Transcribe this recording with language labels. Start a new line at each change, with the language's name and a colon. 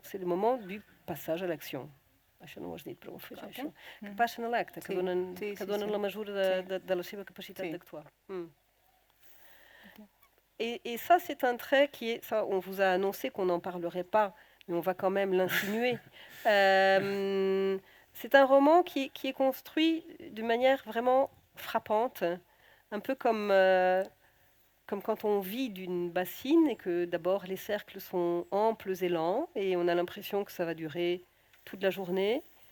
French: C'est le moment du passage à l'action.
Catalan: Això no ho has dit, però ho fes, això. Que passen a l'acte, que donen la mesura de la seva capacitat d'actuar.
French: Et ça, c'est un trait qui est... Ça, on vous a annoncé qu'on n'en parlerait pas, mais on va quand même l'insinuer. C'est un roman qui est construit d'une manière vraiment frappante, un peu comme quand on vit d'une bassine et que d'abord les cercles sont amples et lents et on a l'impression que ça va durer toute la journée.